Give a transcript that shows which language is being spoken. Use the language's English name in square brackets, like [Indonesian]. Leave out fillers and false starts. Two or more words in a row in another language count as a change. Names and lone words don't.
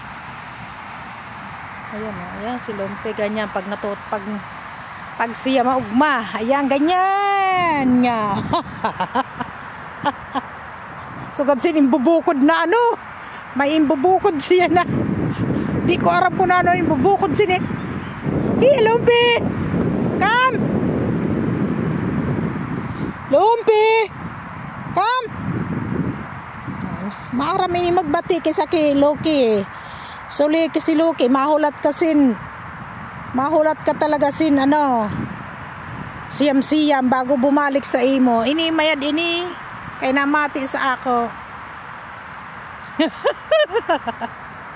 [Bikol] Ayan o, ayan si Lumpy ganyan pag siya maugma. Ayan ganyan nga. Sugad sinimbubukod na may imbubukod siya na. Di ko aram kung ano imbubukod siya. [English] Hiya Lumpy! Come! Lumpy! Come! [Bikol] Maaram ini magbati kaysa kay Loki. Suli kasi Loki, mahulat ka talaga siyam-siyam bago bumalik sa imo. Ini mayad ini kay namati sa ako.